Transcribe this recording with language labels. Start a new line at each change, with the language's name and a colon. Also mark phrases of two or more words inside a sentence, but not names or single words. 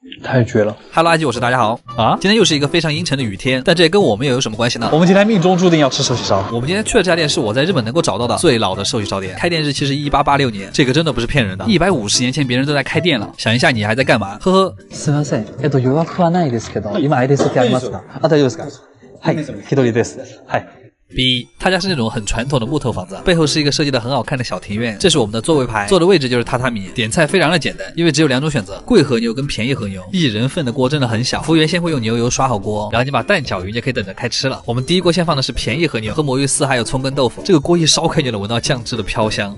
Chinese: 太绝了。哈喽，阿基，我是大家好啊。今天又是一个非常阴沉的雨天，但这跟我们又有什么关系呢？我们今天命中注定要吃寿喜烧。我们今天去的这家店是我在日本能够找到的最老的寿喜烧店，开店日期是1886年，这个真的不是骗人的。150年前别人都在开店了，想一下你还在干嘛？呵呵。
Japanese: すみません。予約はないですけど、今アイデスってありますか？あ、大丈夫ですか？はい、一人です。はい。 B，
Chinese: 他家是那种很传统的木头房子，背后是一个设计的很好看的小庭院。这是我们的座位牌，坐的位置就是榻榻米。点菜非常的简单，因为只有2种选择，贵和牛跟便宜和牛。1人份的锅真的很小，服务员先会用牛油刷好锅，然后你把蛋搅匀就可以等着开吃了。我们第一锅先放的是便宜和牛和魔芋丝，还有葱跟豆腐。这个锅一烧开就能闻到酱汁的飘香。